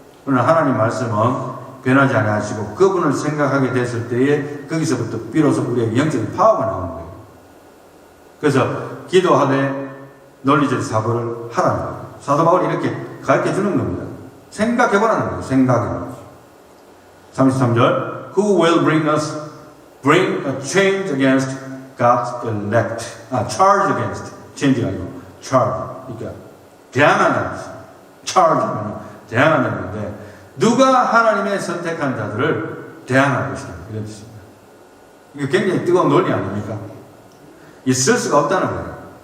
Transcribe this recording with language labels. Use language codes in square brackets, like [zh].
[ko] 그러나 하나님 말씀은 변하지 아니하시고 그분을 생각하게 됐을 때에 거기서부터 비로소 우리의 영적인 파워가 나오는 거예요. 그래서 기도하되 논리적 사고를 하라는 거예요. 사도 바울이 이렇게 가르쳐 주는 겁니다. 생각해보라는 거예요. 생각해. [en] 33절 Who will bring a change against God's elect? charge against. [ko] change가 아니고 charge. 그러니까 대항한다는 것이죠. charge는 대항한다는 건데 누가 하나님의 선택한 자들을 대항할 것이다. 이런 뜻입니다. 이게 굉장히 뜨거운 논리 아닙니까? 있을 수가 없다는 거예요.